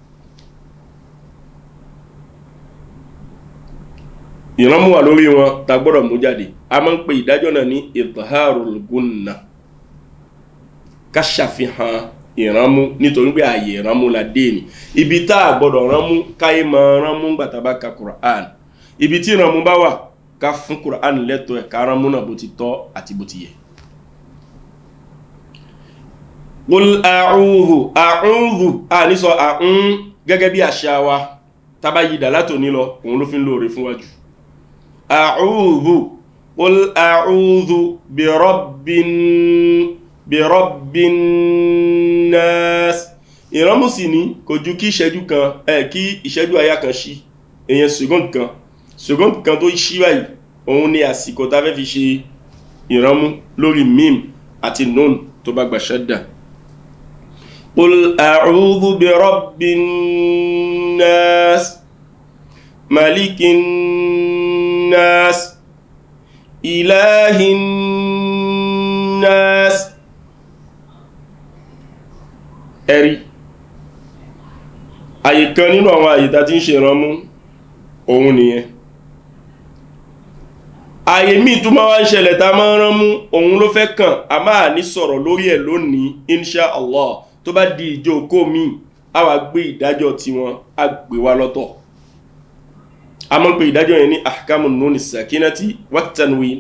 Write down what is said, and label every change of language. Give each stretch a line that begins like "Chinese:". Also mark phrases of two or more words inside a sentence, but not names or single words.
Yoruba: ìránmú wa lórí wọn tá gbọ́dọ̀ mú jáde a máa ń pè ìdájọ́ náà ní
Arabic: إظهار الغنة
Yoruba: ká ṣàfihàn ìránmú nítorí pé ààyè ìránmú la dé ní ibi tá a gbọ́dọ̀ ránmú káyé máa ránmú gbàtà bá ka Qur'an ibi tí ìránmú bá wà ká fún Qur'an lẹ́tọ̀ọ́ ẹ̀ ká ránmú náà bó ti tọ́ àti bó ti yẹ.
Arabic: قل أعوذ
Yoruba: a ní sọ àún gẹ́gẹ́ bí àṣà wa tábà yìí dà látò ní lọ òun ló fi ń lóore fún wájú
Arabic: أعوذ قل أعوذ برب الناس
Yoruba: ìránmú sì ní kò ju kí ìṣẹ́jú kan kí ìṣẹ́jú àyá kan ṣí èyàn second kan tó ṣí báyìí òun ni àsìkò tá fẹ́ fi ṣe ìránmú lórí mim àti nun tó bá gba ṣádà
Arabic: قل أعوذ برب الناس ملك الناس إله
Yoruba: nas ẹ̀rí àyè kan nínú àwọn àyè tá ti ń ṣe ìránmú òun nìyẹn àyè míì tó máa ń ṣẹlẹ̀ tá máa ń ránmú òun ló fẹ́ kàn a máa ní sọ̀rọ̀ lórí ẹ̀ lónìí
Arabic: إن شاء الله
Yoruba: tó bá di ìjókòó míì a wá gbé ìdájọ́ tiwọn a gbé wa lọ́tọ̀ a máa ń pè ìdájọ́ yẹn ní
Arabic: أحكام النون الساكنة والتنوين.